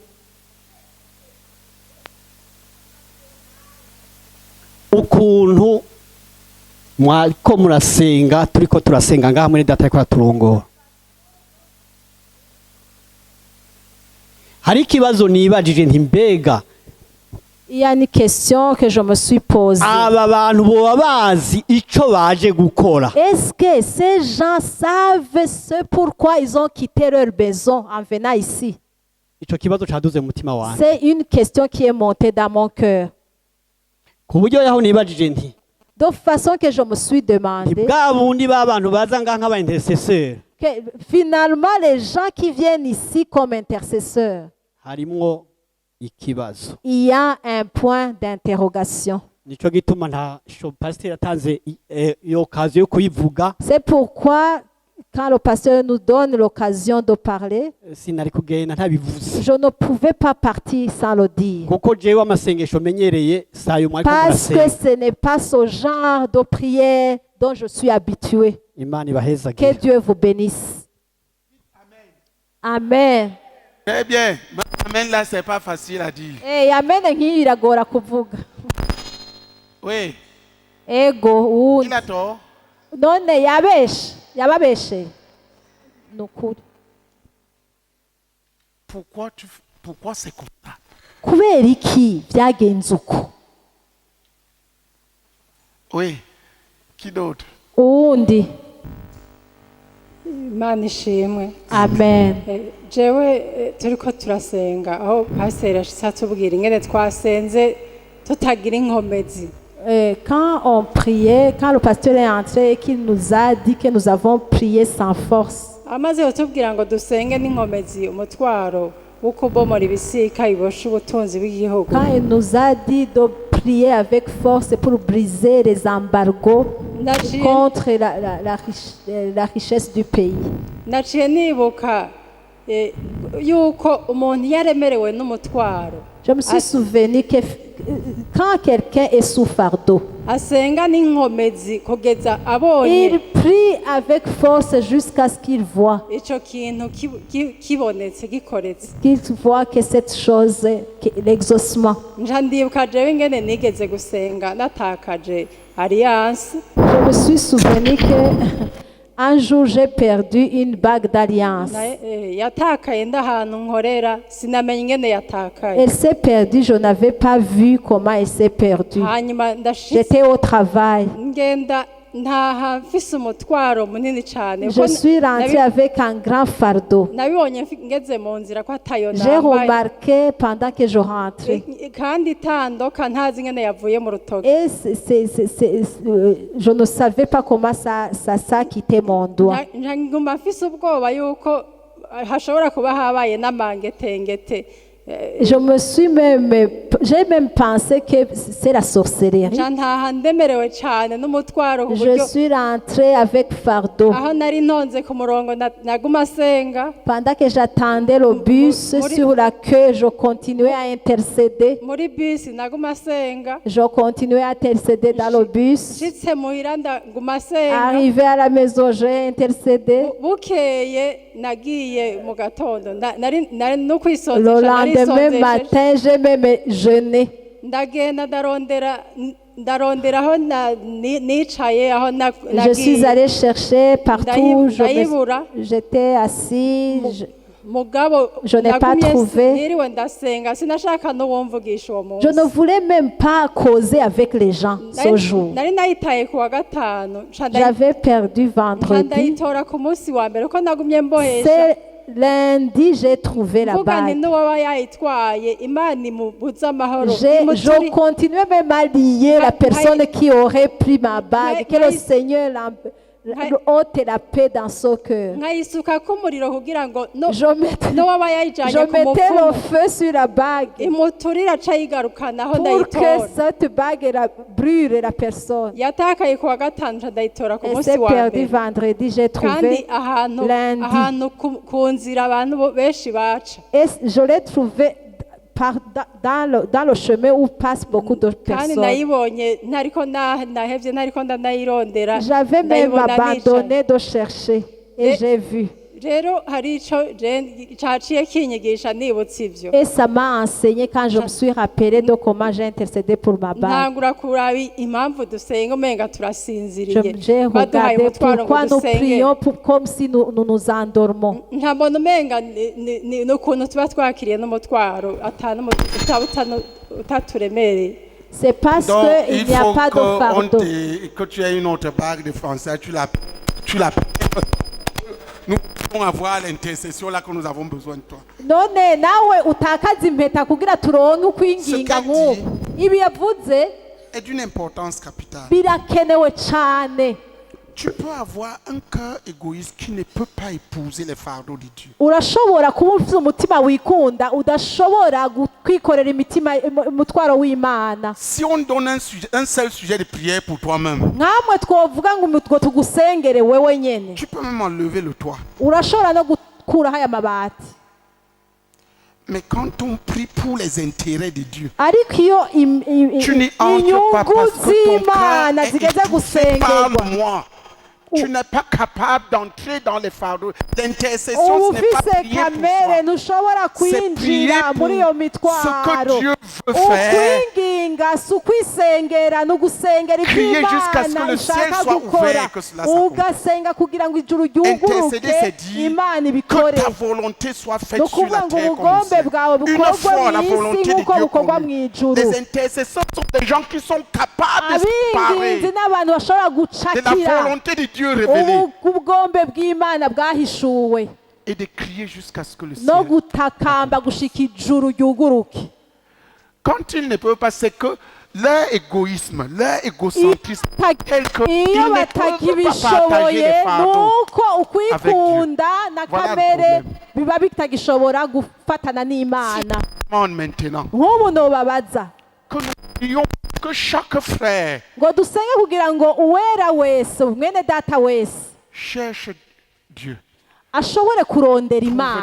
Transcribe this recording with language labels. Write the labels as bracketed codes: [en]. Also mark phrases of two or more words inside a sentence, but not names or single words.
[rn] ukuntu mwariko murasenga, turiko turasenga ngaha muri data ariko araturongora. Hari ikibazo nibajije nti mbega [fr] Il y a une question que je me suis posée. [rn] aba bantu boba bazi ico baje gukora? [fr] Est-ce que ces gens savent ce pourquoi ils ont quitté leur maison en venant ici? [rn] Ico kibazo caduze mu mutima wanje, [fr] C'est une question qui est montée dans mon cœur. [rn] ku buryo yaho nibajije nti [fr] De façon que je me suis demandé [rn] bwa bundi b'abantu baza ngaha nk'aba intercesseur [fr] que finalement les gens qui viennent ici comme intercesseurs, [rn] harimwo ikibazo. [fr] il y a un point d'interrogation. [rn] Nico gituma nta pasiteri atanze iyo kazi yo kuyivuga, [fr] C'est pourquoi quand le pasteur nous donne l'occasion de parler, [rn] sinari kugenda ntabivuze, [fr] je ne pouvais pas partir sans le dire. [rn] kuko jewe amasengesho menyereye sayo mwariko [fr] Parce que [rn] murasenga. [fr] ce n'est pas ce genre de prière dont je suis habitué. [rn] Imana [fr] Que [rn] ibahezagire. [fr] Dieu vous bénisse. Amen. Très bien. Mais amen là, c'est pas facile à dire. [rn] Amen nk'iyo iragora kuvuga. [fr] Oui. [rn] Ego [fr] Il a tort. [rn] none yababeshe. Nukuri. [fr] Pourquoi c'est comme ça? [rn] Kubera iki byagenze uko? [fr] Oui. Qui d'autre? [rn] Uwundi. Imana ishimwe. Amen. Jewe turiko turasenga aho pasiteri ashitse atubwira ingene twasenze tutagira inkomezi. [fr] Quand on priait, quand le pasteur est entré et qu'il nous a dit que nous avons prié sans force, [rn] Amaze kutubwira ngo dusenge n'inkomezi umutwaro wo kubomora ibisika bibosha ubutunzi bw'igihugu. [fr] Quand il nous a dit de prier avec force pour briser les embargos [rn] Naciye- [fr] contre la richesse du pays. [rn] naciye nibuka yuko umuntu yaremerewe n'umutwaro [fr] Je me suis souvenu que quand quelqu'un est sous fardeau, [rn] asenga n'inkomezi kugeza abonye [fr] il prie avec force jusqu'à ce qu'il voit, [rn] ico kintu kibonetse gikoretse. [fr] qu'il voit que cette chose, l'exaucement. [rn] nja ndibuka jewe ingene nigeze gusenga natakaje alliance. [fr] Je me suis souvenu que un jour j'ai perdu une bague d'alliance. [rn] Yatakaye ndahantu nkorera sinamenye ingene yatakaye. [fr] Elle s'est perdue, je n'avais pas vu comment elle s'est perdue. [rn] Hanyuma ndashitse [fr] J'étais au travail. [rn] ngenda ntaha mfise umutwaro munini cane. [fr] Je suis rentrée avec un grand fardeau. [rn] nabibonye ngeze mu nzira ko atayo [fr] J'ai [rn] nambaye [fr] remarqué pendant que je rentrais. [rn] kandi itandoka ntazi ingene yavuye mu rutoki. [fr] Et je ne savais pas comment ça quittait mon doigt. [rn] nguma mfise ubwoba yuko hashobora kuba habaye n'amangetengete. [fr] J'ai même pensé que c'est la sorcellerie. [rn] nja ntaha ndemerewe cane n'umutwaro ku [fr] Je [rn] buryo [fr] suis rentrée avec fardeau. [rn] aho nari ntonze ku murongo naguma senga. [fr] Pendant que j'attendais le bus sur la queue, je continuais à intercéder. [rn] muri bisi naguma senga. [fr] Je continuais à intercéder dans le bus. [rn] nshitse muhira ndaguma senga. [fr] Arrivé à la maison, j'ai intercédé. [rn] bukeye nagiye mu gatondo nari no [fr] Le [rn] kwisonzesha [fr] lendemain matin, j'ai même jeûné. [rn] ndagenda ndarondera aho nicaye aho [fr] Je suis allée chercher partout. [rn] ndayibura. [fr] J'étais assise. [rn] mugabo [fr] Je n'ai pas [rn] nagumye [fr] trouvé. [rn] niriwe ndasenga sinashaka n'uwumvugisha uwo munsi. [fr] Je ne voulais même pas causer avec les gens ce jour. [rn] nari nayitaye ku wa gatanu [fr] J'avais perdu vendredi. [rn] ndayitora ku munsi wa mbere ko nagumye mbohesha. [fr] C'est lundi, j'ai trouvé la [rn] mvuga nti [fr] bague. [rn] n'uwaba yayitwaye imana imubuze amahoro. [fr] Je continuais même à lier la personne qui aurait pris ma bague. Que le Seigneur ôte la paix dans son cœur. [rn] nkayisuka k'umuriro kugira ngo [fr] Je mettais, [rn] n'uwaba yayijanye [fr] je [rn] ku [fr] mettais le [rn] mupfumu [fr] feu sur la bague [rn] imuturira aca yigarukana aho [fr] pour [rn] ndayitora. [fr] que cette bague brûle la personne. [rn] yatakaye ku wa gatanu nca ndayitora ku [fr] Elle [rn] munsi [fr] s'est [rn] wa [fr] perdue [rn] mbere. [fr] vendredi, j'ai [rn] kandi [fr] trouvé [rn] ahantu [fr] lundi. [rn] ku nzira abantu benshi baca. [fr] Et je l'ai trouvé dans le chemin où passent beaucoup de [rn] kandi [fr] personnes. [rn] nayibonye ntariko nahevye ntariko ndanayirondera. [fr] J'avais même [rn] ndayibona [fr] abandonné de chercher et j'ai vu. [rn] rero hari ico caciye kinyigisha nibutse ivyo. [fr] Et ça m'a enseigné quand je me suis rappelé de comment j'ai intercédé pour ma bague. [rn] ntangura kuraba impamvu dusenga umenga turasinziriye. [fr] J'ai [rn] baduhaye [fr] regardé [rn] umutwaro ngo [fr] pourquoi nous [rn] dusenge. [fr] prions comme si nous nous endormons. [rn] ntabona umenga ni ukuntu tuba twakiriye n'umutwaro utaturemereye. [fr] C'est parce Donc, qu'il il n'y a faut pas de fardeau. que tu aies une autre bague de français, tu la nous pouvons avoir l'intercession là que nous avons besoin de toi. [rn] None nawe utakaza impeta kugira turonke ukwinginga nk'uko. [rw] Ibi yavuze [fr] Est d'une importance capitale. [rw] birakenewe cyane. [fr] Tu peux avoir un cœur égoïste qui ne peut pas épouser les fardeaux de Dieu. [rw] Urashobora kuba ufite umutima wikunda udashobora kwikorera umutwaro w'Imana. [fr] Si on donne un seul sujet de prière pour toi-même, [rn] Nkamwe twovuga ngo tugusengere wewe nyene. [fr] tu peux même enlever le toit. [rn] Urashobora no gukuraho aya mabati. [fr] Mais quand on prie pour les intérêts de Dieu, [rn] Ariko iyo [fr] tu n'y entres pas [rn] inyungu [fr] parce que ton [rn] z'Imana [fr] cœur est [rn] zigeze [fr] étouffé [rn] gusengerwa. [fr] par moi. Tu n'es pas capable d'entrer dans les fardeaux. L'intercession, [rn] uba [fr] ce n'est pas [rn] ufise [fr] prier pour [rn] kamere [fr] soi. [rn] ntushobora kwinjira muri iyo [fr] Ce que [rn] mitwaro. [fr] Dieu veut faire. [rn] Ukwinginga si ukwisengera ni ugusengera [fr] Crier [rn] ibyo [fr] jusqu'à ce que [rn] Imana [fr] le ciel [rn] ishaka [fr] soit [rn] gukora. [fr] ouvert, que cela s'accomplisse. [rn] Ugasenga kugira ngo ijuru [fr] Intercéder, [rn] ryuguruke [fr] c'est dire [rn] Imana [fr] que [rn] ibikore. [fr] ta volonté soit [rn] Ni [fr] faite sur [rn] ukuvuga [fr] la [rn] ngo [fr] terre comme au [rn] ubugombe [fr] ciel. [rn] bwawe [fr] Une [rn] bukorwe [fr] fois la [rn] mu [fr] volonté [rn] isi [fr] de [rn] nk'uko [fr] Dieu [rn] bukorwa mu [fr] connue. [rn] ijuru. [fr] Les intercesseurs sont des gens qui sont capables de se [rn] Abinginzi [fr] séparer [rn] n'abantu bashobora [fr] de la [rn] gucakira [fr] volonté de Dieu révélée [rn] ubugombe bw'Imana bwahishuwe [fr] et de crier jusqu'à ce que le [rn] no [fr] ciel. [rn] gutakamba gushika ijuru ryuguruke. [fr] Quand ils ne peuvent pas, c'est que leur égoïsme, leur égocentrisme, tel qu'ils [rn] iyo [fr] ne peuvent pas partager [rn] batakibishoboye [fr] les fardeaux. [rn] nuko ukwikunda na [fr] Voilà le [rn] kamere [fr] problème. [rn] biba bitagishobora gufatana n'Imana. [fr] Demande maintenant [rn] Nk'ubu nobabaza [fr] que nous prions que chaque frère [rn] ngo dusenge kugira ngo uwera wese mwene data wese [fr] cherche Dieu. [rn] ashobore kurondera Imana,